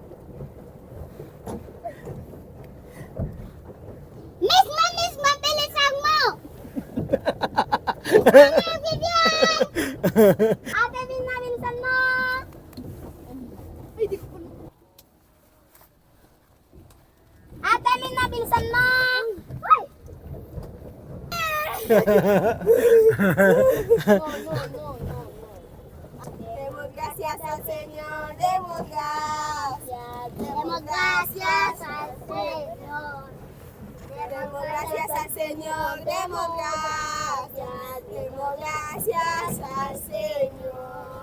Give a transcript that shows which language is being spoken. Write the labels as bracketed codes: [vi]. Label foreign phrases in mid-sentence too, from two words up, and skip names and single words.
[tl] Miss, bilisan mo! Ate, bilisan mo! Ate, bilisan mo! [es] Democracia al Señor, democracia, democracia al Señor. Democracia al Señor, democracia, democracia al Señor.